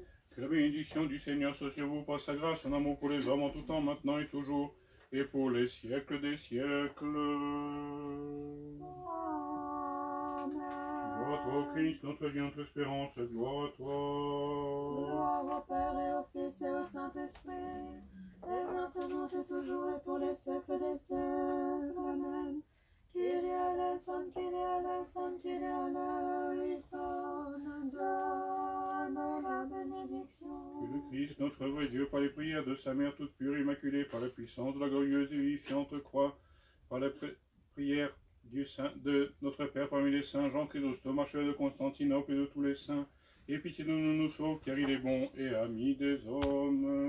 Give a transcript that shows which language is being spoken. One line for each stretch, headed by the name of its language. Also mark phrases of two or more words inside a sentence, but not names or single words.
French: Que la bénédiction du Seigneur soit sur vous par sa grâce, son amour pour les hommes en tout temps, maintenant et toujours, et pour les siècles des siècles. Gloire à toi, Christ, notre vie, notre espérance, gloire à toi. Gloire au Père et au Fils et au Saint-Esprit, et maintenant et toujours et pour les siècles des siècles.
Greek: Amen. Κύριε ἐλέησον, Κύριε ἐλέησον, Κύριε ἐλέησον,
French: donne la bénédiction. Que le Christ, notre vrai Dieu, par les prières de sa mère toute pure et immaculée, par la puissance de la glorieuse et vivifiante croix, par la prière de notre Père parmi les saints, Jean Chrysostome, archevêque de Constantinople et de tous les saints, et pitié de nous, nous sauve, car il est bon et ami des hommes.